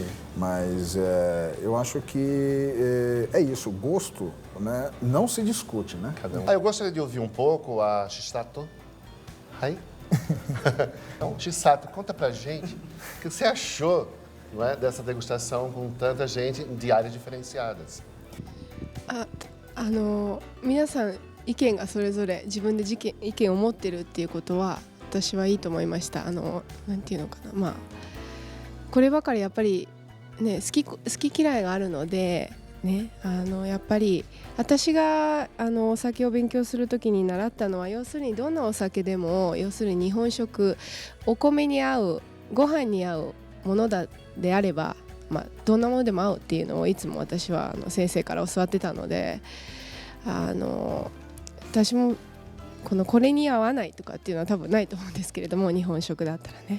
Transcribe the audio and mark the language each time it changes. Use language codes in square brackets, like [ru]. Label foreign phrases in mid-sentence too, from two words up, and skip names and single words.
[pt] Mas eu acho que é isso, gosto, né? Não se discute, né? Cada um. Eu gostaria de ouvir um pouco a Shisato. Hai? Então, Shisato, conta pra gente o que você achou, não é, dessa degustação com tanta gente de áreas diferenciadas. [ja] 皆さん意見がそれぞれ自分で意見を持ってるっていうことは私はいいと思いました。なんていうのかな、まあこればかりやっぱりね好き嫌いがあるので。ね、やっぱり私がお酒を勉強するときに習ったのは要するにどんなお酒でも要するに日本食お米に合うご飯に合うものであれば、どんなものでも合うっていうのをいつも私は先生から教わってたので私もこれに合わないとかっていうのは多分ないと思うんですけれども日本食だったらね。